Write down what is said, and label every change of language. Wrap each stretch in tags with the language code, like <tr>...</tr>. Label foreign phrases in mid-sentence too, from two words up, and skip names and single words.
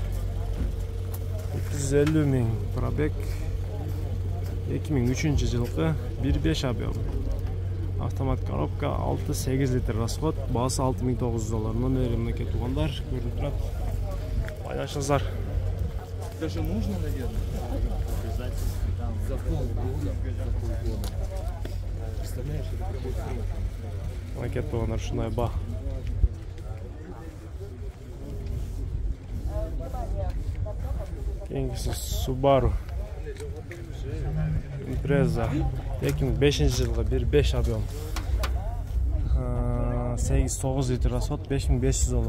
<ky>250.000 пробег, 2003 жылкы 1.5 объем.</ky> <ru>Автомат коробка,</ru> <ky>6-8 литр расход, баасы $6.900. Номери мынакей туугандар, көрүнүп турат. Байланышыңыздар.</ky> <ru>Даже нужно, наверное, обязательно за полгода. Представляешь, это прям очень.</ru> <ky>Мынакей туугандар, ушундай ба. Кийинкиси Subaru Impreza 2005 жылғы 1.5 объем, 8-9 литр расход, $5.500.</ky>